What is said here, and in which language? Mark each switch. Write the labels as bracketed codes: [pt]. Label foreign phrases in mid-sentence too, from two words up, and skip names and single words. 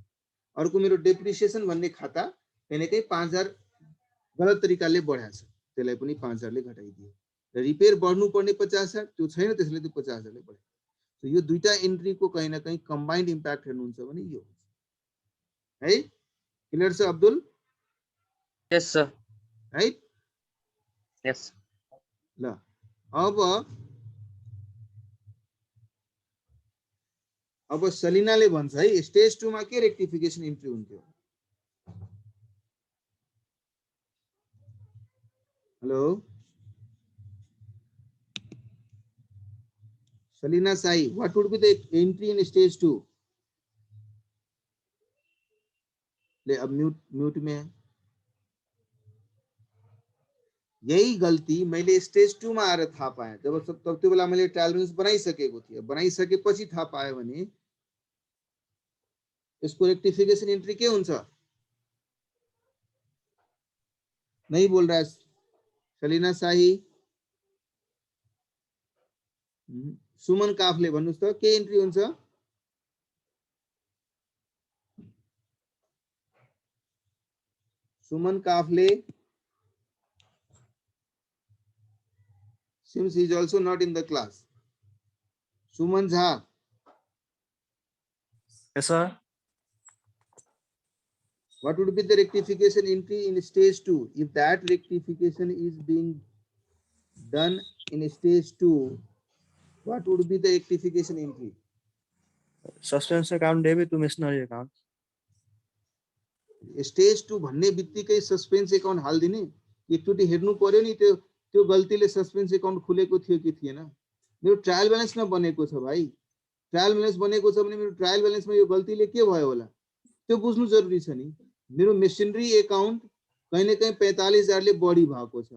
[ne] अर्को मेरो डेप्रिसिएसन भन्ने खाता कहीं न कहीं 5,000 गलत तरिकाले बढ्या छ, त्यसलाई पनि 5,000 ले घटाइदिए। र रिपेयर बढ्नु पर्ने 50,000 त्यो छैन, त्यसले त्यो 50,000 ले बढ्यो। तो यो दुईटा एन्ट्रीको कहीं न कहीं [en] combined impact [ne] हेर्नुहुन्छ भने यो है। क्लियर छ अब्दुल? [en] Yes, sir. [ne] राइट। [en] Yes. [ne] ल अब सलिनाले भन्छ है, स्टेज 2 मा के [en] rectification entry [ne] हुन्थ्यो? [en] हेलो Salina Sai, what would be the entry in stage 2? [ne] ले अब [hi] म्यूट में है। [ne] यही गल्ती मैले स्टेज 2 मा आएर थाहा पाएँ। जब तब त्यो बेला मैले [en] trial balance [ne] बनाइसकेको थिएँ। बनाइसकेपछि थाहा पाएँ भने यसको [en] rectification entry [ne] के हुन्छ? [hi] नहीं बोल रहा है सलिना शाही। [ne] सुमन काफले भन्नुस् त के एन्ट्री हुन्छ? [en] सुमन काफले seems he is also not in the class. Suman Jha. Yes, sir. What would be the rectification entry in stage 2? If that rectification is being done in stage 2, what would be the rectification entry? Suspense account debit to machinery account. [ne] Stage 2 भन्ने बित्तिकै [en] suspense account [ne] हाल्दिने। एकचोटि हेर्नु पर्यो नि त्यो गल्तीले [en] suspense account [ne] खुलेको थियो कि थिएन। मेरो [en] trial balance [ne] बनेको छ भाइ। [en] trial balance [ne] बनेको छ भने मेरो [en] trial balance [ne] यो गल्तीले के भयो होला त्यो बुझ्नु जरुरी छ नि। मेरो [en] machinery account [ne] कहीं न कहीं 45,000 ले बढी भएको छ।